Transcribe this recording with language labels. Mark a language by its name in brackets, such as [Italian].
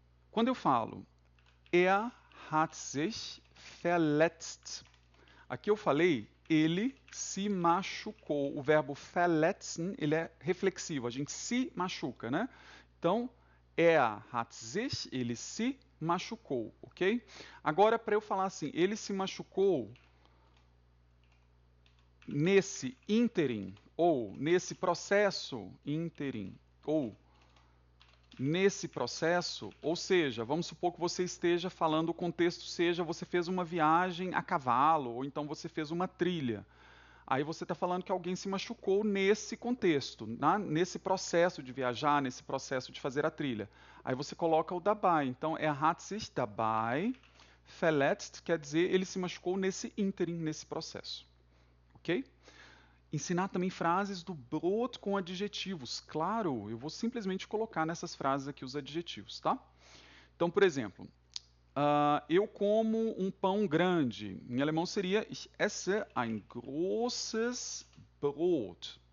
[Portuguese] Quando eu falo [German] hat sich verletzt. [Portuguese] Aqui eu falei, ele se machucou. O verbo verletzen, ele é reflexivo, a gente se machuca, né? Então, [German] hat sich, [Portuguese] ele se machucou, ok? Agora, para eu falar assim, ele se machucou nesse ínterim, ou nesse processo ínterim, ou nesse processo, ou seja, vamos supor que você esteja falando, o contexto seja você fez uma viagem a cavalo, ou então você fez uma trilha. Aí você está falando que alguém se machucou nesse contexto, nesse processo de viajar, nesse processo de fazer a trilha. Aí você coloca o dabei. Então, [German] hat sich dabei verletzt, [Portuguese] quer dizer, ele se machucou nesse ínterim, nesse processo. Ok? Ensinar também frases do Brot com adjetivos. Claro, eu vou simplesmente colocar nessas frases aqui os adjetivos, tá? Então, por exemplo, eu como um pão grande. Em alemão seria [German] Ich esse ein großes Brot.